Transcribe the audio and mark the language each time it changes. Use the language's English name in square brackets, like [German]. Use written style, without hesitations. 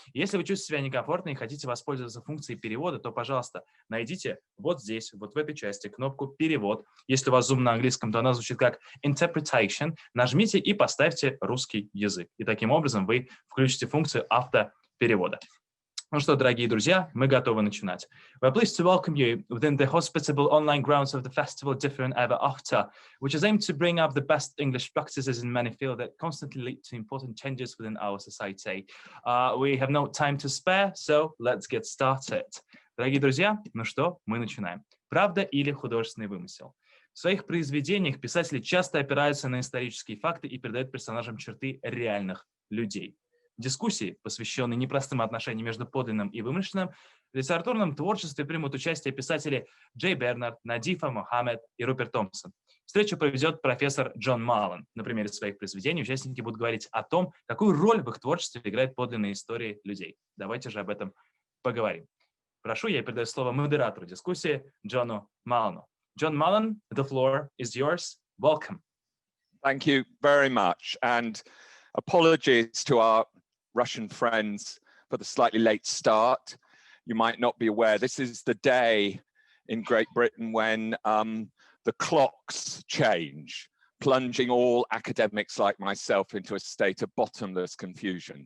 [Russian] Если вы чувствуете себя некомфортно и хотите воспользоваться функцией перевода, то, пожалуйста, найдите вот здесь, вот в этой части кнопку «Перевод». Если у вас Zoom на английском, то она звучит как «Interpretation». Нажмите и поставьте русский язык. И таким образом вы включите функцию автоперевода. Ну что, дорогие друзья, мы готовы начинать. [English] We're pleased to welcome you within the hospitable online grounds of the festival Different Ever After, which is aimed to bring up the best English practices in many fields that constantly lead to important changes within our society. We have no time to spare, so let's get started. [Russian] Дорогие друзья, ну что, мы начинаем. Правда или художественный вымысел? В своих произведениях писатели часто опираются на исторические факты и придают персонажам черты реальных людей. Дискуссии, посвященные непростым отношениям между подлинным и вымышленным, в литературном творчестве примут участие писатели Джей Бернард, Надифа Мохамед и Руперт Томсон. Встречу проведет профессор Джон Маллэн. На примере своих произведений участники будут говорить о том, какую роль в их творчестве играют подлинные истории людей. Давайте же об этом поговорим. Прошу, я передаю слово модератору дискуссии Джону Маллэну. [English] John Malлэн, the floor is yours. Welcome. Thank you very much. And apologies to our Russian friends for the slightly late start. You might not be aware, this is the day in Great Britain when the clocks change, plunging all academics like myself into a state of bottomless confusion.